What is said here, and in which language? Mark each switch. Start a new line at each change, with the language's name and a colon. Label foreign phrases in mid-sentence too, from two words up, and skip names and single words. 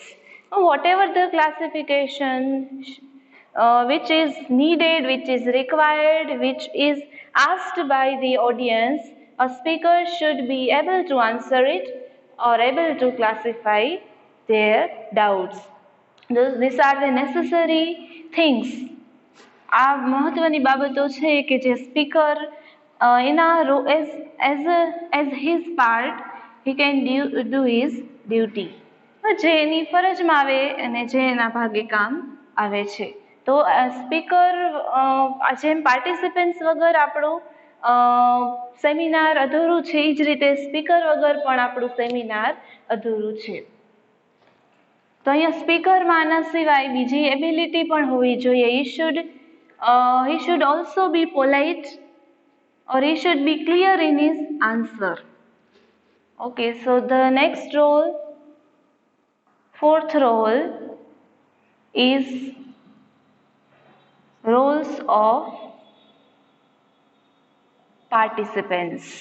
English: Whatever the classification which is needed, which is required, which is asked by the audience, a speaker should be able to answer it or able to classify their doubts. These are the necessary things.
Gujarati: આ મહત્વની બાબતો છે કે જે સ્પીકર એના
English: as his part he can do his duty,
Gujarati: જે એની ફરજમાં આવે અને જે એના ભાગે કામ આવે છે. તો સ્પીકર જેમ પાર્ટિસિપન્ટ્સ વગર આપણું સેમિનાર અધૂરું છે, એ જ રીતે સ્પીકર વગર પણ આપણું સેમિનાર અધૂરું છે. તો અહીંયા સ્પીકરમાં આના સિવાય બીજી એબિલિટી પણ હોવી જોઈએ.
English: He should also be polite or he should be clear in his answer. Okay, so the next role, fourth role, is roles of participants.